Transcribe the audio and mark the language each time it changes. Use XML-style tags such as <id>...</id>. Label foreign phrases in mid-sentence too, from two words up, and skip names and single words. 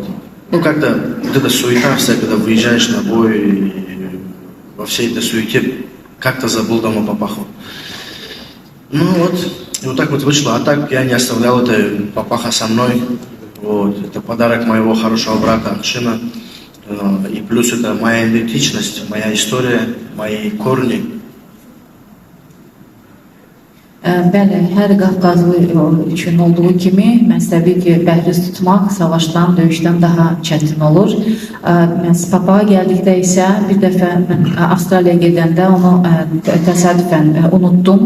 <ru>Ну, как-то вот эта суета вся, когда выезжаешь на бой, и во всей этой суете как-то забыл дома папаху. Ну вот, и вот так вот вышло. А так я не оставлял это папаха со мной. Вот. Это подарок моего хорошего брата Акшина. И плюс это моя идентичность, моя история, мои корни.</ru> <az>Bəli, hər Qafqazlı üçün olduğu kimi mənsəbi ki, bəhriz tutmaq savaşdan, döyüşdən daha çətin olur. Papağa gəldikdə isə bir dəfə mən Avstraliyaya gedəndə onu təsadüfən unutdum.</az>